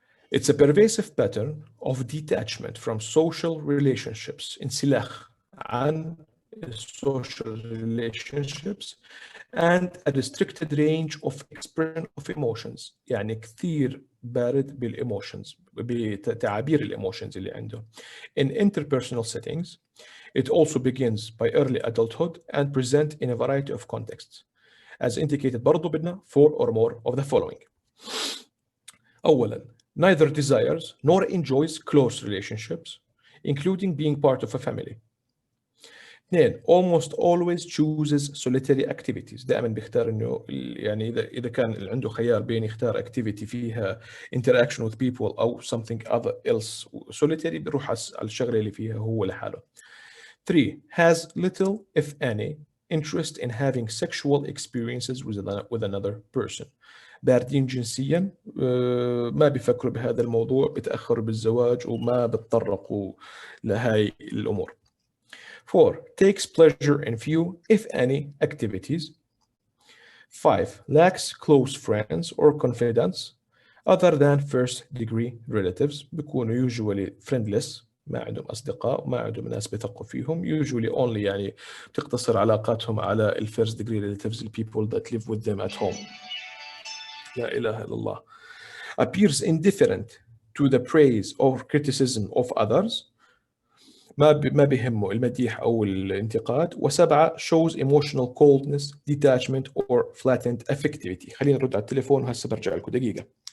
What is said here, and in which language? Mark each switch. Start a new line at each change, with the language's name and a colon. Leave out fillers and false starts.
English: It's a pervasive pattern of detachment from social relationships.
Arabic: انسلاخ عن
English: social relationships and a restricted range of expression of emotions.
Arabic: يعني كثير بارد بالemotions، بتعابير الemotions اللي عنده.
English: In interpersonal settings, it also begins by early adulthood and present in a variety of contexts. As indicated
Arabic: برضو بدنا
English: 4 or more of the following.
Arabic: أولاً
English: neither desires nor enjoys close relationships, including being part of a family.
Arabic: 2
English: almost always chooses solitary activities،
Arabic: دائما بيختار انه يعني اذا كان عنده خيار بين يختار activity فيها
English: interaction with people
Arabic: او
English: something other else solitary،
Arabic: بيروح على الشغله اللي فيها هو لحاله.
English: 3 has little if any interest in having sexual experiences with another person.
Arabic: باردين جنسيا، ما بيفكروا بهذا الموضوع، بيتأخروا بالزواج وما بتطرقوا لهاي الأمور.
English: 4 takes pleasure in few if any activities. 5 lacks close friends or confidants other than first degree relatives،
Arabic: بيكونوا
English: usually friendless،
Arabic: ما عندهم أصدقاء وما عندهم ناس بيثقوا فيهم،
English: usually only
Arabic: يعني بتقتصر علاقاتهم على ال
English: first degree relatives, the people that live with them at home.
Arabic: لا إله إلا الله.
English: appears indifferent to the praise or criticism of others،
Arabic: ما بيهمه المديح أو الانتقاد.
English: 7 shows emotional coldness, detachment or flattened affectivity.
Arabic: خلينا نرد على التليفون وهسه برجع لكم دقيقة.